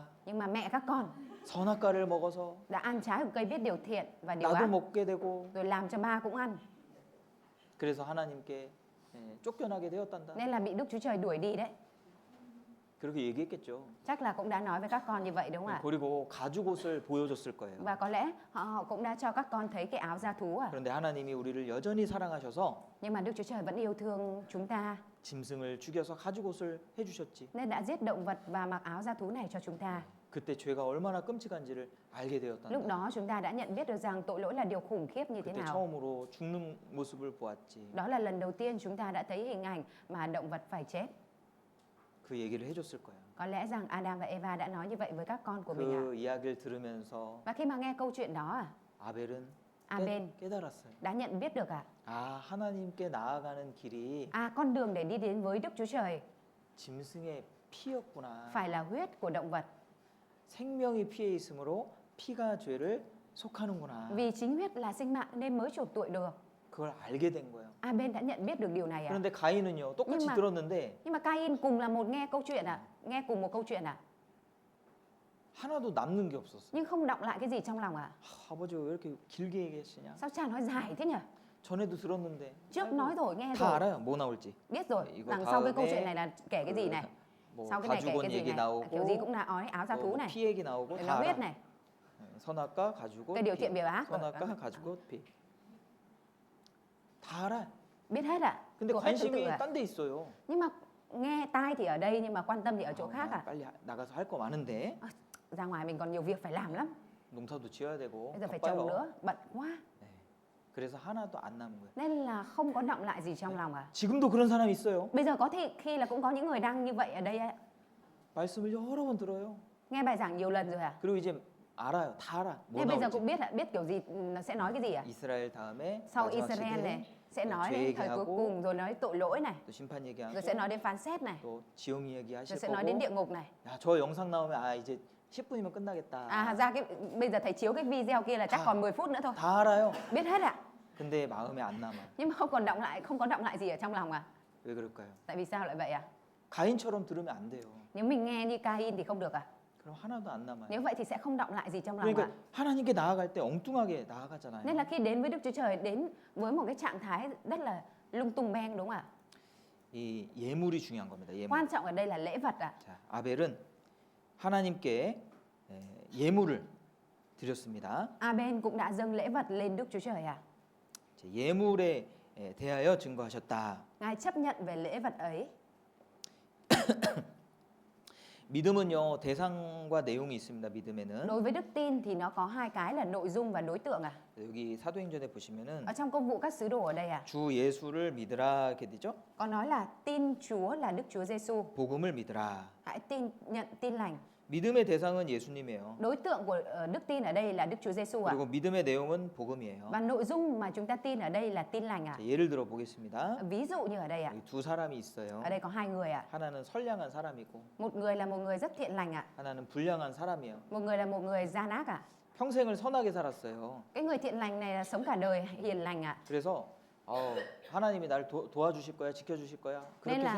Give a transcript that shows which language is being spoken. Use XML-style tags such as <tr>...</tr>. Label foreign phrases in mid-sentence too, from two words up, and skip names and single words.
<vi>Nhưng mà mẹ các con</vi> <ko>선악과를 먹어서</ko> <vi>đã ăn trái của cây biết điều thiện và điều</vi> <ko>나도</ko> <vi>ác,</vi> <ko>먹게 되고</ko> <vi>rồi làm cho ba cũng ăn.</vi> <ko>그래서 하나님께 쫓겨나게 되었단다.</ko> <vi>Nên là bị Đức Chúa Trời đuổi đi đấy.</vi> <ko>그렇게 얘기했겠죠.</ko> <vi>Chắc là cũng đã nói với các con như vậy đúng không ạ?</vi> <ko>그리고 가죽옷을 보여줬을 거예요.</ko> <vi>Và có lẽ họ cũng đã cho các con thấy cái áo da thú à.</vi> <ko>그런데 하나님이 우리를 여전히 사랑하셔서</ko> <vi>Nhưng mà Đức Chúa Trời vẫn yêu thương chúng ta</vi> <ko>짐승을 죽여서 가죽옷을 해주셨지.</ko> <vi>nên đã giết động vật và mặc áo da thú này cho chúng ta.</vi> <ko>그때 죄가 얼마나 끔찍한지를 알게 되었단다.</ko> <vi>Lúc đó chúng ta đã nhận biết được rằng tội lỗi là điều khủng khiếp như thế</vi> <ko>그때</ko> <vi>nào.</vi> <ko>처음으로 죽는 모습을 보았지.</ko> <vi>Đó là lần đầu tiên chúng ta đã thấy hình ảnh mà động vật phải chết.</vi> <ko>그 얘기를 해줬을 거야.</ko> <vi>Có lẽ rằng Adam và Eva đã nói như vậy với các con của mình ạ.</vi> <ko>그 이야기를 들으면서</ko> <vi>Và khi mà nghe câu chuyện đó</vi> <ko>아벨은</ko> <vi>Abel</vi> <ko>깨달았어요.</ko> <vi>đã nhận biết được</vi> <ko>아, 하나님께 나아가는 길이</ko> <vi>con đường để đi đến với Đức Chúa Trời</vi> <ko>짐승의 피였구나.</ko> <vi>phải là huyết của động vật.</vi> <ko>생명이 피에 있으므로 피가 죄를 속하는구나.</ko> <vi>Vì chính huyết là sinh mạng nên mới chuộc tội được.</vi> <ko>그걸 알게 된 거예요.</ko> <vi>Abel đã nhận biết được điều này</vi> <ko>그런데 가인은요, 똑같이</ko> <vi>Nhưng mà-</vi> <ko>들었는데</ko> <vi>Nhưng mà Cain cùng là một nghe câu chuyện nghe cùng một câu chuyện</vi> <ko>하나도 남는 게 없었어.</ko> <vi>nhưng không động lại cái gì trong lòng</vi> <ko>아버지 왜 이렇게 길게 얘기하시냐?</ko> <vi>Sao cha nói dài thế nhỉ?</vi> <ko>전에도 들었는데</ko> <vi>Trước nói rồi nghe</vi> <ko>다</ko> <vi>rồi,</vi> <ko>알아요. 뭐 나올지.</ko> <vi>biết rồi.</vi> <ko>이거</ko> <vi>Đằng sau cái câu</vi> <ko>다음에</ko> <vi>chuyện này là kể cái gì này?</vi> <ko>뭐</ko> <vi>Sau cái này kể</vi> <ko>가죽옷</ko> <vi>cái gì</vi> <ko>얘기</ko> <vi>này? Kiểu gì</vi> <ko>나오고</ko> <vi>cũng là nói áo da</vi> <ko>또</ko> <vi>thú</vi> <ko>뭐</ko> <vi>này,</vi> <ko>피 얘기 나오고</ko> <vi>rồi</vi> <ko>다</ko> <vi>là huyết</vi> <ko>알아.</ko> <vi>này,</vi> <ko>선악과 가죽옷</ko> <vi>cái điều</vi> <ko>피.</ko> <vi>thiện điều ác.</vi> <ko>선악과 가죽옷 피. 다 알아.</ko> <vi>Biết hết</vi> <ko>근데</ko> <vi>Thuộc hết thứ tự</vi> <ko>관심이 딴 데 있어요.</ko> <vi>Nhưng mà nghe tai thì ở đây nhưng mà quan tâm thì ở chỗ khác</vi> <ko>빨리 나가서 할 거 많은데</ko> <vi>Ra ngoài mình còn nhiều việc phải làm lắm.</vi> <ko>농사도 지어야 되고</ko> <vi>Bây giờ phải trồng</vi> <ko>바빠요.</ko> <vi>nữa, bận quá.</vi> <ko>네. 그래서 하나도 안 남은 거예요.</ko> <vi>Nên là không có động lại gì trong lòng</vi> <ko>지금도 그런 사람이 있어요.</ko> <vi>Bây giờ có thể khi là cũng có những người đang như vậy ở đây</vi> <ko>말씀을 여러 번 들어요.</ko> <vi>Nghe bài giảng nhiều lần rồi</vi> <ko>그리고 이제 알아요. 다 알아. 뭐</ko> <vi>Nên bây giờ</vi> <ko>나올지.</ko> <vi>cũng biết kiểu gì nó sẽ nói cái gì</vi> <ko>이스라엘 다음에</ko> <vi>Sau</vi> <ko>마지막</ko> <vi>Israel</vi> <ko>시대에</ko> <vi>này sẽ nói</vi> <ko>죄</ko> <vi>đến thời cuối</vi> <ko>얘기하고</ko> <vi>cùng, rồi nói tội lỗi này,</vi> <ko>또 심판 얘기하고</ko> <vi>rồi sẽ nói đến phán xét này,</vi> <ko>또 지옥 이야기</ko> <vi>rồi</vi> <ko>하실</ko> <vi>sẽ nói đến</vi> <ko>거고</ko> <vi>địa ngục này.</vi> <ko>야, 저 영상 나오면 아 이제 10분이면 끝나겠다.</ko> <vi>Ra cái bây giờ thầy chiếu cái video kia là chắc À. còn 10 phút nữa thôi.</vi> <ko>다 알아요.</ko> <vi>Biết hết</vi> <ko>근데 마음에 안 남아.</ko> <vi>Nhưng mà không có động lại gì ở trong lòng</vi> <ko>왜 그럴까요?</ko> <vi>Tại vì sao lại vậy</vi> <ko>가인처럼 들으면 안 돼요.</ko> <vi>Nếu mình nghe như Cain thì không được</vi> <ko>그럼 하나도 안 남아요.</ko> <vi>Nếu vậy thì sẽ không động lại gì trong lòng</vi> <ko>그러니까 하나님께 나아갈 때 엉뚱하게 나아가잖아요.</ko> <vi>Nên là khi đến với Đức Chúa Trời, đến với một cái trạng thái rất là lung tung beng đúng không ạ?</vi> <ko>이 예물이 중요한 겁니다. 예물.</ko> <vi>Quan trọng ở đây là lễ vật</vi> <ko>자, 아벨은 하나님께 예물을 드렸습니다.</ko> <vi>Abel cũng đã dâng lễ vật lên Đức Chúa Trời à?</vi> <ko>이제 예물에 대하여 증거하셨다.</ko> <vi>Ngài chấp nhận về lễ vật ấy.</vi> <ko>믿음은요 대상과 내용이 있습니다. 믿음에는</ko> <vi>Đối với đức tin thì nó có hai cái là nội dung và đối tượng à?</vi> <ko>여기 사도행전에 보시면은</ko> <vi>Ở trong công vụ các sứ đồ ở đây à?</vi> <ko>주 예수를 믿으라 이렇게 되죠.</ko> <vi>Có nói là tin Chúa là Đức Chúa Giêsu.</vi> <ko>복음을 믿으라.</ko> <vi>Hãy nhận tin lành.</vi> <ko>믿음의 대상은 예수님이에요.</ko> <vi>Đối tượng của đức tin ở đây là Đức Chúa Giêsu à?</vi> <ko>그리고 믿음의 내용은 복음이에요.</ko> <vi>Và nội dung mà chúng ta tin ở đây là tin lành à?</vi> <ko>자, 예를 들어 보겠습니다.</ko> <vi>Ví dụ như ở đây ạ.</vi> <ko>여기 두 사람이 있어요.</ko> <vi>Ở đây có hai người ạ.</vi> <ko>하나는 선량한 사람이고</ko> <vi>Một người là một người rất thiện lành ạ.</vi> <ko>하나는 불량한 사람이에요.</ko> <vi>Một người là một người gian ác ạ.</vi> <ko>평생을 선하게 살았어요.</ko> <vi>Cái người thiện lành này là sống cả đời hiền lành ạ.</vi> <ko>그래서 하나님이 나를 도와주실 거야, 지켜주실 거야 그렇게</ko> <vi>nên là</vi>